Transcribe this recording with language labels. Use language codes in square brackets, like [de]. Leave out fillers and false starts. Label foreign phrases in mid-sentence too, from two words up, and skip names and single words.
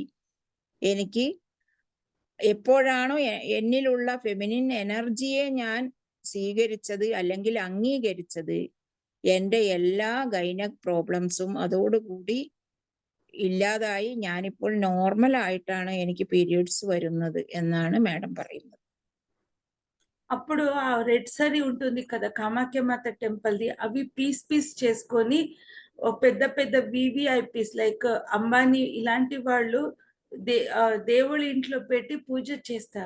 [ml] എനിക്ക് എപ്പോഴാണോ എന്നിലുള്ള [en] feminine energy [ml] ഞാൻ സ്വീകരിച്ചത് അല്ലെങ്കിൽ അംഗീകരിച്ചത്, എൻ്റെ എല്ലാ [en] gynaec problems [ml] അതോടുകൂടി ഇല്ലാതായി. ഞാനിപ്പോൾ നോർമൽ ആയിട്ടാണ് എനിക്ക് പീരിയഡ്സ് വരുന്നത് എന്നാണ് మేడం പറയുന്നത്. [te] అప్పుడు ఆ [en] red saree [te] ఉంటుంది కదా కామాఖ్యమాత టెంపుల్ది, అవి పీస్ చేసుకొని పెద్ద పెద్ద [en] VVIPs like [te] అంబానీ ఇలాంటి వాళ్ళు దేవుడి ఇంట్లో పెట్టి పూజ చేస్తారు.